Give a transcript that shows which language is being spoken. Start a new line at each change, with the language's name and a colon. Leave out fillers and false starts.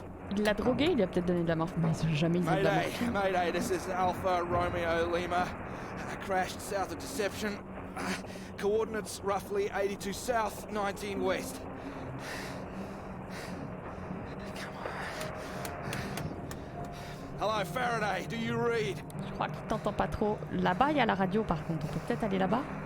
French: Il l'a drogué, il lui a peut-être donné de la morphine. Mais jamais ils ont de la morphine.
English: Mayday, this is Alpha Romeo Lima. Crashed south of Deception. Coordinates roughly 82 south, 19 west. Hello Faraday, do you read?
French: Je crois qu'il t'entend pas trop. Là-bas, il y a la radio par contre. On peut peut-être aller là-bas.